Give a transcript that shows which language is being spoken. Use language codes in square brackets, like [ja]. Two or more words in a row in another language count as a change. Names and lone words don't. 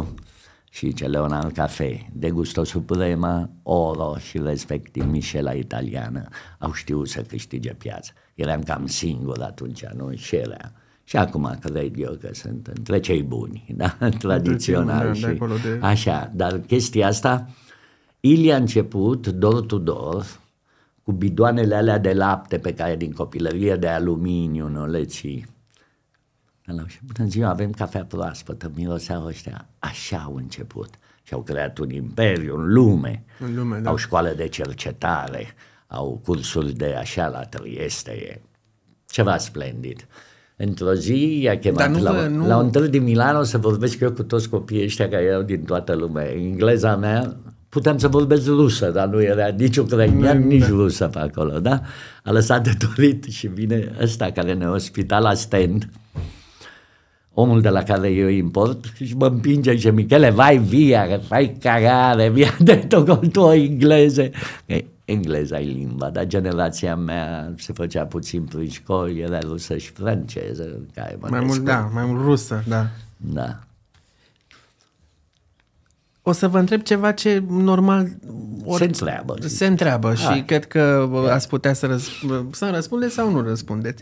[ro] Și ce Leonard Cafe, de Gusto Suprema, Oro și respectiv Michela italiană au știut să câștige piața. Eram cam singur atunci, nu? Și era. Și acum cred eu că sunt între cei buni, da? Tradițional și așa. Dar chestia asta, Ili a început [en] door to door [ro] cu bidoanele alea de lapte pe care din copilărie de aluminiu nu le ții. Și bună ziua, avem cafea proaspătă, miroseau ăștia. Așa au început. Și au creat un imperiu în lume. Da. Au școală de cercetare, au cursuri de așa la Trieste, e ceva splendid. Într-o zi i-a chemat la un târg din Milano să vorbesc eu cu toți copiii ăștia care erau din toată lumea. Engleza mea, puteam să vorbesc rusă, dar nu era nici ucrainian, nici rusă pe acolo, da? A lăsat de dorit și vine ăsta care ne ospita la stand, omul de la care eu import, și mă împinge și Michele, [it] vai via, fai cagare, via detto col tuo inglese. [ro] Engleza e limba, dar generația mea se făcea puțin prin școli, era rusă și franceză. Mai mult rusă, da. Da. O să vă întreb ceva ce normal se întreabă și cred că ați putea să răspundeți sau nu răspundeți.